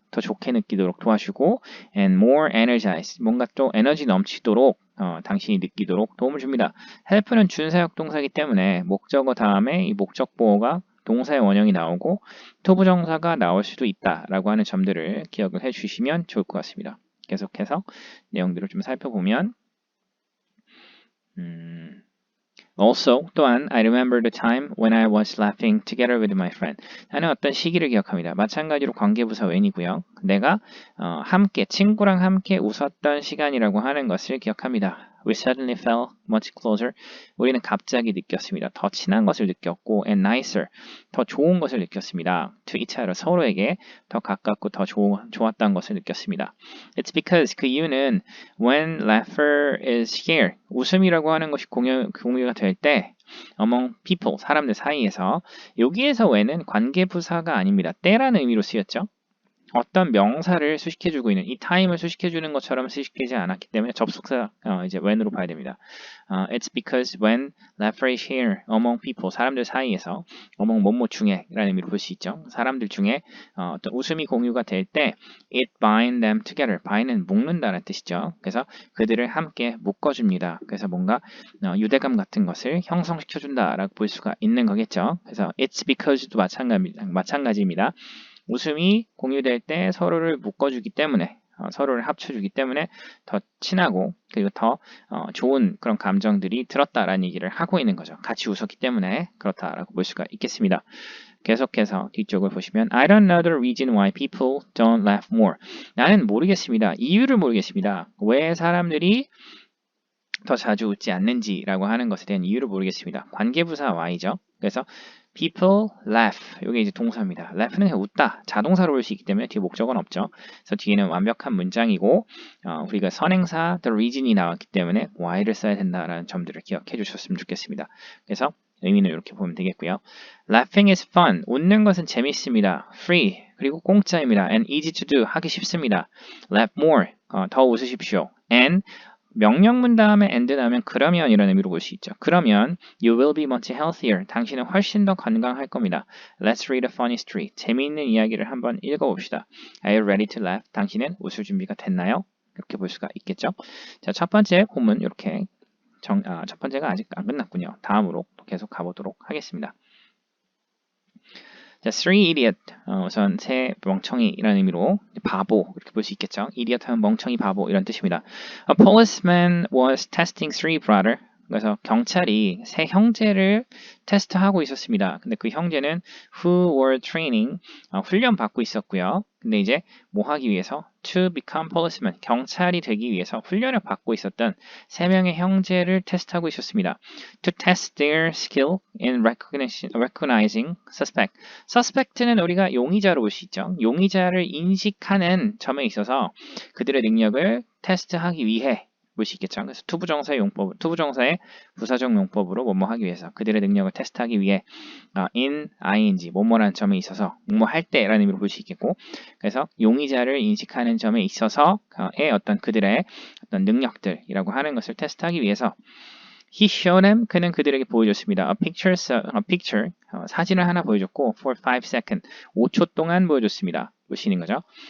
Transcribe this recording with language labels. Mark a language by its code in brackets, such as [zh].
[ko] 더 좋게 느끼도록 도와주고 [en] and more energized. [ko] 뭔가 또 에너지 넘치도록 당신이 느끼도록 도움을 줍니다. help는 준사역 동사이기 때문에 목적어 다음에 이 목적보어가 동사의 원형이 나오고 토부정사가 나올 수도 있다라고 하는 점들을 기억을 해주시면 좋을 것 같습니다. 계속해서 내용들을 좀 살펴보면 [en] Also, [ko] 또한 [en] I remember the time when I was laughing together with my friend. [ko] 나는 어떤 시기를 기억합니다. 마찬가지로 관계부사 when이고요. 내가 함께 친구랑 함께 웃었던 시간이라고 하는 것을 기억합니다. [en] We suddenly felt much closer. [ko] 우리는 갑자기 느꼈습니다. 더 친한 것을 느꼈고 [en] and nicer. [ko] 더 좋은 것을 느꼈습니다. [en] To each other. [ko] 서로에게 더 가깝고 더 좋았다는 것을 느꼈습니다. [en] It's because [ko] 그 이유는 [en] when laughter is here. [ko] 웃음이라고 하는 것이 공유가 될 때 [en] among people. [ko] 사람들 사이에서 여기에서 when은 관계부사가 아닙니다. 때라는 의미로 쓰였죠. 어떤 명사를 수식해주고 있는 이 time을 수식해주는 것처럼 수식되지 않았기 때문에 접속사 이제 when으로 봐야 됩니다. [en] It's because when laughter is here among people [ko] 사람들 사이에서 [en] among [ko] 뭐뭐 중에라는 의미로 볼 수 있죠. 사람들 중에 어떤 웃음이 공유가 될 때 [en] it bind them together. [ko] bind는 묶는다는 뜻이죠. 그래서 그들을 함께 묶어줍니다. 그래서 뭔가 유대감 같은 것을 형성시켜준다라고 볼 수가 있는 거겠죠. 그래서 it's because도 마찬가지입니다. 웃음이 공유될 때 서로를 묶어주기 때문에 서로를 합쳐주기 때문에 더 친하고 그리고 더 좋은 그런 감정들이 들었다라는 얘기를 하고 있는 거죠. 같이 웃었기 때문에 그렇다라고 볼 수가 있겠습니다. [en] 계속해서 뒤쪽을 보시면 I don't know the reason why people don't laugh more. [ko] 나는 모르겠습니다. 이유를 모르겠습니다. 왜 사람들이 더 자주 웃지 않는지라고 하는 것에 대한 이유를 모르겠습니다. 관계부사 why죠. [en] 그래서 people laugh. [ko] 이게 이제 동사입니다. laugh는 그냥 웃다. 자동사로 볼 수 있기 때문에 뒤에 목적어는 없죠. 그래서 뒤에는 완벽한 문장이고 우리가 선행사 the reason이 나왔기 때문에 why를 써야 된다라는 점들을 기억해 주셨으면 좋겠습니다. 그래서 의미는 이렇게 보면 되겠고요. [en] Laughing is fun. [ko] 웃는 것은 재미있습니다. [en] Free. [ko] 그리고 공짜입니다. [en] And easy to do. [ko] 하기 쉽습니다. [en] Laugh more. [ko] 더 웃으십시오. And 명령문 다음에 and 나오면 그러면 이런 의미로 볼 수 있죠. 그러면 [en] you will be much healthier. [ko] 당신은 훨씬 더 건강할 겁니다. [en] Let's read a funny story. [ko] 재미있는 이야기를 한번 읽어봅시다. [en] Are you ready to laugh? [ko] 당신은 웃을 준비가 됐나요? 이렇게 볼 수가 있겠죠. 자, 첫 번째 본문 이렇게 첫 번째가 아직 안 끝났군요. 다음으로 계속 가보도록 하겠습니다. [en] 자, three idiot. [ko] 우선 세 멍청이라는 의미로 바보 이렇게 볼 수 있겠죠. idiot 하면 멍청이 바보 이런 뜻입니다. [en] A policeman was testing three brother. [ko] 그래서 경찰이 세 형제를 테스트하고 있었습니다. 근데 그 형제는 [en] who were training [ko] 훈련 받고 있었고요. 근데 이제 뭐 하기 위해서 [en] to become policeman [ko] 경찰이 되기 위해서 훈련을 받고 있었던 세 명의 형제를 테스트하고 있었습니다. [en] To test their skill in recognizing suspect. [ko] suspect는 우리가 용의자로 볼 수 있죠. 용의자를 인식하는 점에 있어서 그들의 능력을 테스트하기 위해 볼 수 있겠죠. 그래서 투부정사의 부사적 용법으로 뭐뭐 하기 위해서 그들의 능력을 테스트하기 위해 in ing 뭐뭐라는 점에 있어서 뭐뭐 할 때라는 의미로 볼 수 있겠고 그래서 용의자를 인식하는 점에 있어서의 어떤 그들의 어떤 능력들이라고 하는 것을 테스트하기 위해서 [en] He showed them [ko] 그는 그들에게 보여줬습니다. [en] A picture [ko] 사진을 하나 보여줬고 [en] for 5 seconds [ko] 5초 동안 보여줬습니다. 보시는 거죠.